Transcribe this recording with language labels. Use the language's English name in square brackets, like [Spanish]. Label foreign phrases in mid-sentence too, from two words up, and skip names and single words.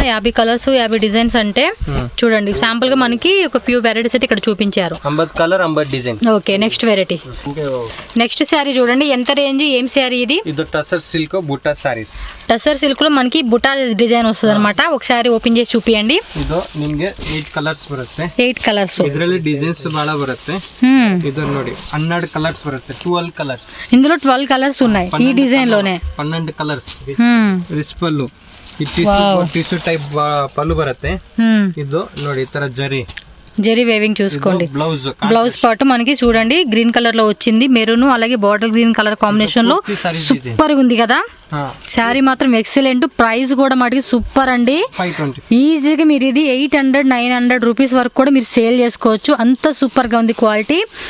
[Telugu] 50 కలర్స్ 50 డిజైన్స్ అంటే చూడండి, శాంపుల్ గా మనకి ఒక [English] few varieties [Telugu] అయితే ఇక్కడ చూపించారు. 50 కలర్ 50 డిజైన్. [English] okay, next variety. [Telugu] నెక్స్ట్ శారీ చూడండి, ఎంత రేంజ్, ఏం శారీ ఇది? ఇది టసర్ సిల్క్ బుట్టా సారీస్. టసర్ సిల్క్ లో మనకి బుట్టా డిజైన్ వస్తుంది అనమాట. ఒకసారి ఓపెన్ చేసి చూపియండి. [Kannada] ಇದು ನಿಮಗೆ 8 ಕಲರ್ಸ್ ಬರುತ್ತೆ. 8 ಕಲರ್ಸ್. ಇದರಲ್ಲಿ ಡಿಸೈನ್ಸ್ ಬಹಳ ಬರುತ್ತೆ. ಇದು ನೋಡಿ 12 ಕಲರ್ಸ್ ಬರುತ್ತೆ. 12 ಕಲರ್ಸ್. [Telugu] ఇందులో 12 కలర్స్ ఉన్నాయి ఈ డిజైన్ లోనే. 12 కలర్స్. [Kannada] ರಿಚ್ ಪಲ್ಲು. [English] tissue type [Kannada] ಪಲ್ಲು ಬರುತ್ತೆ. ಇದು ನೋಡಿ ಈ ತರ [Telugu] జరీ వేవింగ్ చూసుకోండి. [English] blouse part [Telugu] మనకి చూడండి [English] green color [Telugu] లో వచ్చింది, మెరూన్ అలాగే [English] bottle green color combination [Telugu] లో సూపర్ ఉంది కదా. శారీ మాత్రం ఎక్సలెంట్. ప్రైస్ కూడా మటుకి సూపర్ అండి. ఈజీగా మీరు ఇది 800-900 రూపీస్ వరకు కూడా మీరు సేల్ చేసుకోవచ్చు, అంత సూపర్ గా ఉంది క్వాలిటీ.